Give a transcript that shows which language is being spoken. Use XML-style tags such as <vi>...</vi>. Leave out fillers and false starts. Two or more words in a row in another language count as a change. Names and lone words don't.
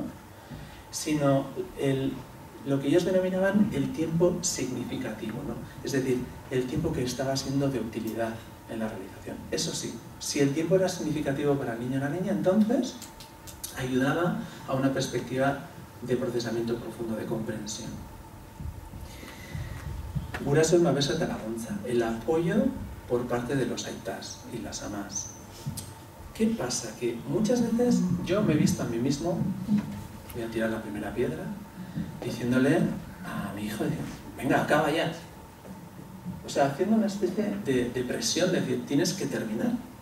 <es>Sino lo que ellos denominaban el tiempo significativo, ¿no? Es decir, el tiempo que estaba siendo de utilidad en la realización. Eso sí, si el tiempo era significativo para el niño o la niña, entonces ayudaba a una perspectiva de procesamiento profundo, de comprensión.</es> <eu>Gurasoen babesa eta laguntza,</eu> <es>el apoyo por parte de los aitas y las amas. ¿Qué pasa? Que muchas veces yo me he visto a mí mismo, voy a tirar la primera piedra, diciéndole a mi hijo, venga, acaba ya. O sea, haciendo una especie de presión, de decir, tienes que terminar.</es>